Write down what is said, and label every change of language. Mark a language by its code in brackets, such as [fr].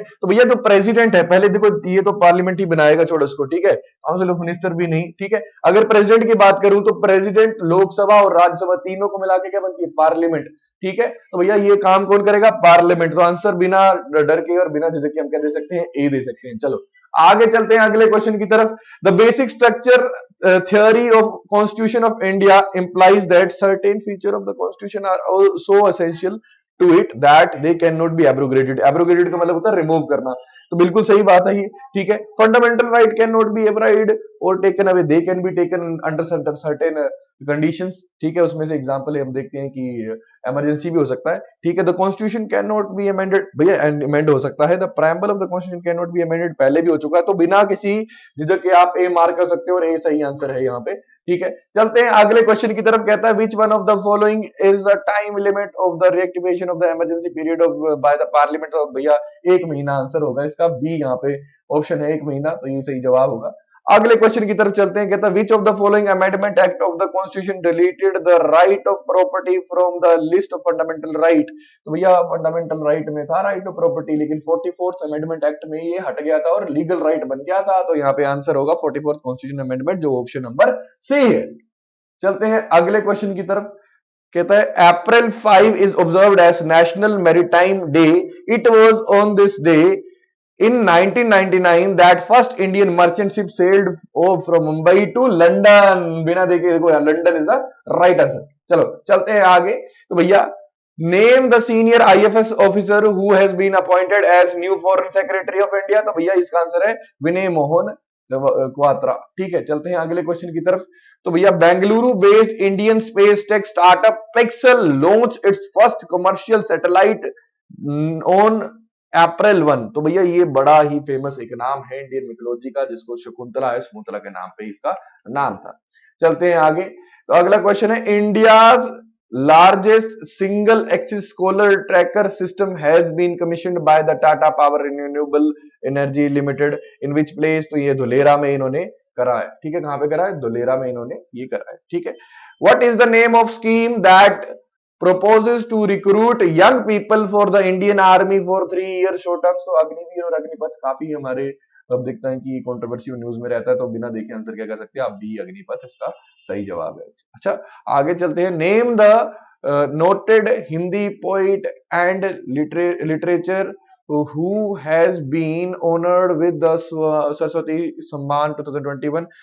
[hi] तो भैया जो प्रेसिडेंट है, पहले देखो ये तो पार्लियामेंट ही बनाएगा, छोड़ो इसको, ठीक है, काउंसिल ऑफ मिनिस्टर भी नहीं, ठीक है। अगर प्रेसिडेंट की बात करूं तो प्रेसिडेंट लोकसभा और राज्यसभा तीनों को मिला के क्या बनती है? पार्लियामेंट, ठीक है। तो भैया ये काम कौन करेगा? पार्लियामेंट। तो आंसर बिना डर के और बिना झिझक के हम क्या दे सकते हैं? ए दे सकते हैं। चलो आगे चलते हैं अगले क्वेश्चन की तरफ। [en] The basic structure theory of constitution of India implies that certain feature of the constitution are so essential to it that they cannot be abrogated। [hi] abrogated का मतलब होता है रिमूव करना। तो बिल्कुल सही बात है ये, ठीक है। [en] fundamental right can not be abridged और taken away, they can be taken under certain conditions, [hi] ठीक है। उसमें से एग्जांपल है, हम देखते हैं कि इमरजेंसी भी हो सकता है, ठीक है। [en] the constitution can not be amended, [hi] भैया अमेंड हो सकता है। [en] the preamble of the constitution can not be amended [hi] पहले भी हो चुका है। तो बिना किसी झिझक के आप ए मार्क कर सकते हो और ए सही आंसर है यहाँ पे, ठीक है। चलते हैं अगले क्वेश्चन की तरफ। कहता है [en] Which one of the following is the time limit of the reactivation of the emergency period of by the parliament? [hi] Of भैया 1 महीना आंसर होगा इसका, बी यहाँ पे ऑप्शन है 1 महीना, तो ये सही जवाब होगा। अगले क्वेश्चन की तरफ चलते हैं। कहता है [en] Which of the following amendment act of the constitution deleted the right of property from the list of fundamental right? [hi] तो भैया फंडामेंटल राइट में था राइट ऑफ प्रॉपर्टी, लेकिन 44th अमेंडमेंट एक्ट में ये हट गया था और लीगल राइट बन गया था। तो यहाँ पे आंसर होगा 44th कॉन्स्टिट्यूशन अमेंडमेंट, जो ऑप्शन नंबर सी है। चलते हैं अगले क्वेश्चन की तरफ। कहता है [en] April 5 is observed as national maritime day. It was on this day in 1999 that first Indian merchant ship sailed from Mumbai to London। [hi] बिना देखे देखो यार, London is the right answer. चलो चलते हैं आगे। तो भैया [en] Name the senior IFS officer who has been appointed as new foreign secretary of India? [hi] तो भैया इसका आंसर है [en] Vinay Mohan Kwatra. [hi] ठीक है, चलते हैं अगले क्वेश्चन की तरफ। तो भैया [en] Bengaluru based Indian space tech startup Pixxel launch its first commercial satellite on April 1। [hi] तो भैया ये बड़ा ही फेमस एक नाम है इंडियन मिथोलॉजी का, जिसको शकुंतला है, शकुंतला के नाम पे इसका नाम था। चलते हैं आगे। [en] तो अगला क्वेश्चन है, India's largest single axis solar tracker system has been commissioned by the Tata Power Renewable Energy Limited in which place? [hi] तो ये धुलेरा में इन्होंने करा है। ठीक है, कहां पे करा है? धुलेरा में इन्होंने ये करा है। ठीक है, [en] what is the name of scheme that proposes to recruit young people for the Indian Army for 3 years short terms? [hi] तो अग्निवीर और अग्निपथ काफी हमारे अब देखते हैं कि कंट्रोवर्सी न्यूज में रहता है, तो बिना देखे आंसर क्या कर सकते हैं आप? बी अग्निपथ इसका सही जवाब है। अच्छा, आगे चलते हैं। [en] Name the noted Hindi poet and literature who has been honored with the Saraswati Samman 2021।